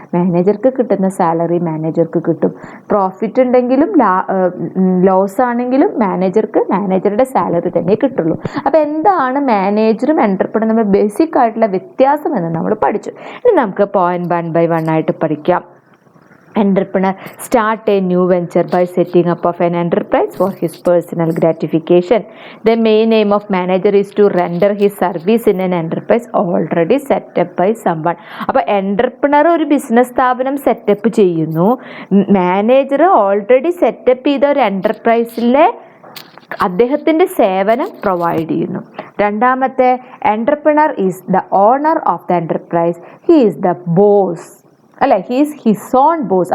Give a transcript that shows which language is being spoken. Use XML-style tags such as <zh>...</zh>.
<ml>മാനേജർക്ക് കിട്ടുന്ന സാലറി മാനേജർക്ക് കിട്ടും. പ്രോഫിറ്റ് ഉണ്ടെങ്കിലും ലോസ് ആണെങ്കിലും മാനേജറുടെ സാലറി തന്നെ കിട്ടുള്ളൂ. അപ്പോൾ എന്താണ് മാനേജറും എൻ്റർപ്രണറും തമ്മിൽ ബേസിക് ആയിട്ടുള്ള വ്യത്യാസം എന്ന് നമ്മൾ പഠിച്ചു. ഇനി നമുക്ക് പോയിന്റ് 1 by 1 ആയിട്ട് പഠിക്കാം.</ml> <en>Entrepreneur start a new venture by setting up of an enterprise for his personal gratification. The main aim of manager is to render his service in an enterprise already set up by someone.</en> <ml>അപ്പോൾ entrepreneur ഒരു business സ്ഥാപനം setup ചെയ്യുന്നു, manager already setup ചെയ്ത ഒരു എൻ്റർപ്രൈസിലെ അദ്ദേഹത്തിൻ്റെ സേവനം provide ചെയ്യുന്നു. രണ്ടാമത്തെ,</ml> <en>Entrepreneur is the owner of the enterprise. He is the boss,</en> <ml>അല്ലെ?</ml> <en>He's his own boss.</en>